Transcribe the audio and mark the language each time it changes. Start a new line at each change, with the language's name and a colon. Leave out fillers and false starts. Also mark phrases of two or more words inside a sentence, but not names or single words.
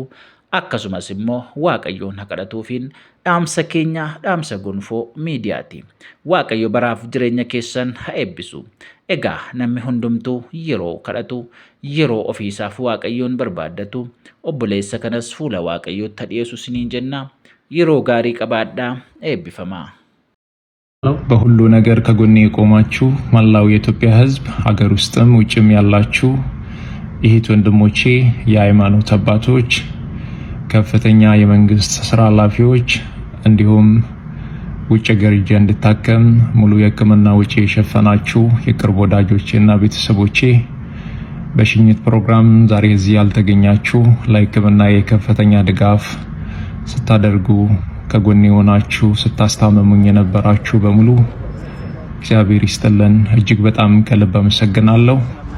Oromo: Akkasumas immoo Waaqayyoon haa kadhatuufiin dhaamsa keenya dhaamsa gonfoo miidiyaati. Waaqayyo baraaf jireenya keessan haa eebbisu. Egaa namni hundumtuu yeroo kadhatu, yeroo ofiisaaf Waaqayyoon barbaaddatu, obboleessa kanas fuula Waaqayyootti dhiyeessu isiniin jenna. yeroo gaarii qabaadhaa eebbifamaa።
Amharic: በሁሉ ነገር ከጎኔ የቆማችሁ መላው የኢትዮጵያ ሕዝብ ሀገር ውስጥም ውጭም ያላችሁ እህት ወንድሞቼ፣ የሃይማኖት አባቶች፣ ከፍተኛ የመንግስት ስራ ኃላፊዎች እንዲሁም ውጭ ሀገር ሄጄ እንድታከም ሙሉ የሕክምና ወጪ የሸፈናችሁ የቅርብ ወዳጆቼና ቤተሰቦቼ፣ በሽኝት ፕሮግራም ዛሬ እዚህ ያልተገኛችሁ ለሕክምና የከፍተኛ ድጋፍ ስታደርጉ ከጎኔ ሆናችሁ ስታስታመሙኝ የነበራችሁ በሙሉ እግዚአብሔር ይስጥልን። እጅግ በጣም ከልብ አመሰግናለሁ።